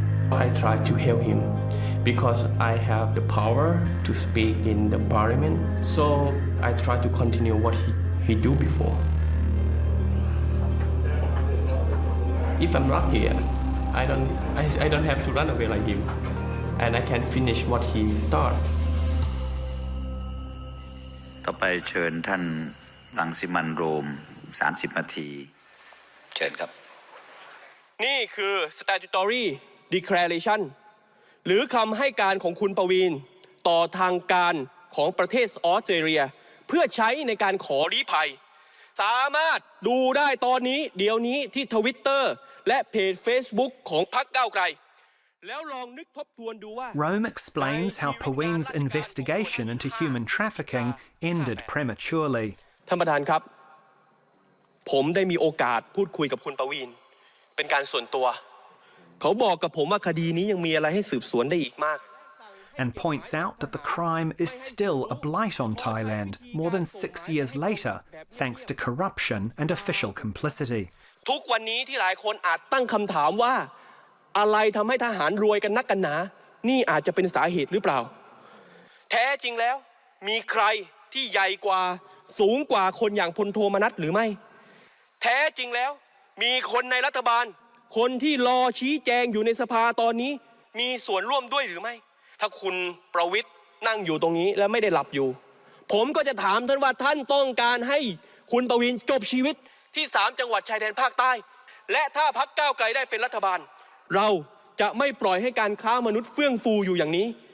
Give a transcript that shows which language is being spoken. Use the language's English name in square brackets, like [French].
[English] I try to help him because I have the power to speak in the parliament. So I try to continue what he do before. If I'm lucky, I don't have to run away like him, and I can finish what he start. [Thai] ต่อไปเชิญท่านรังสิมันต์โรม30 นาทีเชิญครับ นี่คือ statutory declaration หรือคำให้การของคุณประวีณต่อทางการของประเทศออสเตรเลียเพื่อใช้ในการขอลี้ภัยสามารถดูได้ตอนนี้เดี๋ยวนี้ที่ Twitter และเพจ Facebook ของพรรคก้าวไกลแล้วลองนึกทบทวนดูว่า [English] Rome explains how Paween's investigation into human trafficking ended prematurely. [Thai] ท่านประธานครับผมได้มีโอกาสพูดคุยกับคุณประวีณเป็นการส่วนตัวเขาบอกกับผมว่าคดีนี้ยังมีอะไรให้สืบสวนได้อีกมาก [English] and points out that the crime is still a blight on Thailand more than 6 years later, thanks to corruption and official complicity. [Thai] ทุกวันนี้ที่หลายคนอาจตั้งคำถามว่าอะไรทำให้ทหารรวยกันนักกันหนานี่อาจจะเป็นสาเหตุหรือเปล่าแท้จริงแล้วมีใครที่ใหญ่กว่าสูงกว่าคนอย่างพลโทมนัสหรือไม่ แท้จริงแล้วมีคนในรัฐบาลคนที่รอชี้แจงอยู่ในสภาตอนนี้มีส่วนร่วมด้วยหรือไม่ถ้าคุณประวิตรนั่งอยู่ตรงนี้และไม่ได้หลับอยู่ผมก็จะถามท่านว่าท่านต้องการให้คุณประวิตรจบชีวิตที่3จังหวัดชายแดนภาคใต้และถ้าพรรคก้าวไกลได้เป็นรัฐบาลเราจะไม่ปล่อยให้การค้ามนุษย์เฟื่องฟูอยู่อย่างนี้